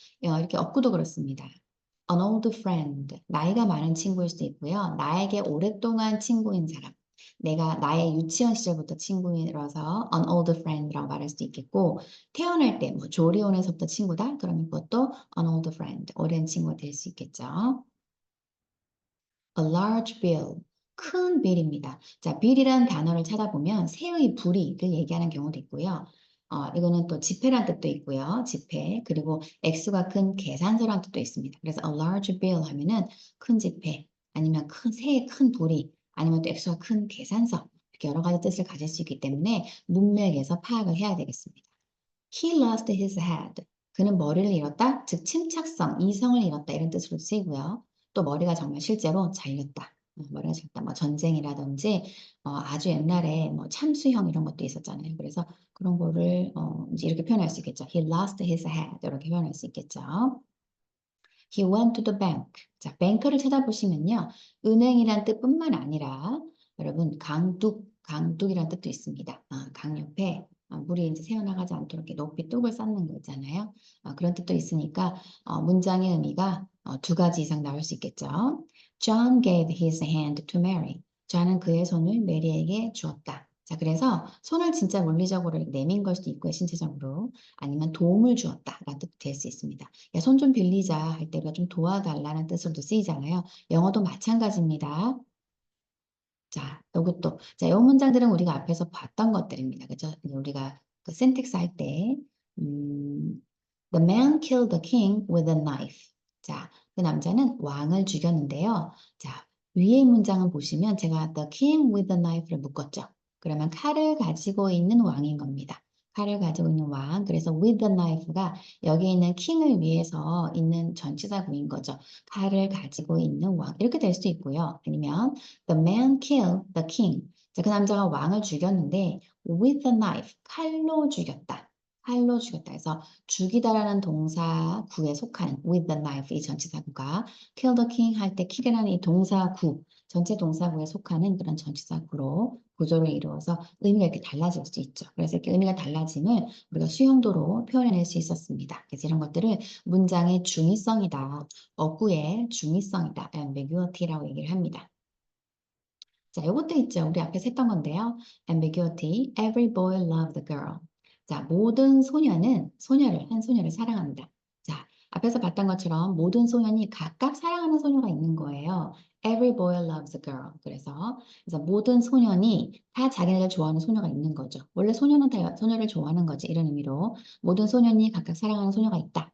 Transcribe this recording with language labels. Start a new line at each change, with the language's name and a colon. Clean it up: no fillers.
Korean: 이렇게 어구도 그렇습니다.
English: An old friend,
Korean: 나이가 많은 친구일 수도 있고요. 나에게 오랫동안 친구인 사람. 내가 나의 유치원 시절부터 친구이라서
English: an old friend
Korean: 라고 말할 수도 있겠고, 태어날 때 뭐 조리원에서부터 친구다? 그러면 그것도
English: an old friend,
Korean: 오랜 친구가 될 수 있겠죠.
English: A large bill,
Korean: 큰 빌입니다. 자, bill이라는 단어를 찾아보면 새의 부리를 얘기하는 경우도 있고요. 이거는 또 지폐란 뜻도 있고요. 지폐. 그리고 액수가 큰 계산서란 뜻도 있습니다. 그래서
English: a large bill
Korean: 하면은 큰 지폐, 아니면 새의 큰 부리, 아니면 또 액수가 큰 계산서. 이렇게 여러 가지 뜻을 가질 수 있기 때문에 문맥에서 파악을 해야 되겠습니다.
English: He lost his head. 그는 머리를 잃었다.
Korean: 즉 침착성, 이성을 잃었다 이런 뜻으로 쓰이고요. 또 머리가 정말 실제로 잘렸다. 머리가 잘렸다. 뭐 전쟁이라든지 아주 옛날에 뭐 참수형 이런 것도 있었잖아요. 그래서 그런 거를 이제 이렇게 표현할 수 있겠죠.
English: He lost his head
Korean: 이렇게 표현할 수 있겠죠.
English: He went to the bank.
Korean: 자, 뱅크를 찾아보시면요. 은행이란 뜻뿐만 아니라 여러분 강둑이란 뜻도 있습니다. 강 옆에 물이 이제 새어나가지 않도록 이렇게 높이 뚝을 쌓는 거 있잖아요. 그런 뜻도 있으니까 문장의 의미가 두 가지 이상 나올 수 있겠죠.
English: John gave his hand to Mary.
Korean: 존은 그의 손을 메리에게 주었다. 자, 그래서 손을 진짜 물리적으로 내민 걸 수도 있고요, 신체적으로. 아니면 도움을 주었다라는 뜻도 될 수 있습니다. 야, 손 좀 빌리자 할 때 우리가 좀 도와달라는 뜻으로도 쓰이잖아요. 영어도 마찬가지입니다. 자, 요것도. 자, 요 문장들은 우리가 앞에서 봤던 것들입니다. 그죠? 우리가 그 센텍스 할 때, 음,
English: The man killed the king with a knife.
Korean: 자, 그 남자는 왕을 죽였는데요. 자, 위의 문장을 보시면 제가
English: The king with a knife
Korean: 를 묶었죠. 그러면 칼을 가지고 있는 왕인 겁니다. 칼을 가지고 있는 왕. 그래서 with a knife가 여기 있는 킹을 위해서 있는 전치사구인 거죠. 칼을 가지고 있는 왕. 이렇게 될 수도 있고요.
English: 아니면 The man killed the king.
Korean: 자, 그 남자가 왕을 죽였는데
English: with a knife.
Korean: 칼로 죽였다. 칼로 죽였다. 그래서 죽이다라는 동사구에 속하는
English: with the knife
Korean: 이 전치사구가
English: kill the king
Korean: 할 때 kill이라는 이 동사구 전체 동사구에 속하는 그런 전치사구로 구조를 이루어서 의미가 이렇게 달라질 수 있죠. 그래서 이렇게 의미가 달라짐을 우리가 수용도로 표현해낼 수 있었습니다. 그래서 이런 것들을 문장의 중의성이다, 어구의 중의성이다, ambiguity라고 얘기를 합니다. 자, 이것도 있죠. 우리 앞에서 했던 건데요.
English: ambiguity, every boy loves a girl.
Korean: 자, 모든 소녀는 한 소녀를 사랑합니다. 자, 앞에서 봤던 것처럼 모든 소년이 각각 사랑하는 소녀가 있는 거예요.
English: Every boy loves a girl.
Korean: 그래서 모든 소년이 다 자기네들 좋아하는 소녀가 있는 거죠. 원래 소녀는 다 소녀를 좋아하는 거지. 이런 의미로 모든 소년이 각각 사랑하는 소녀가 있다.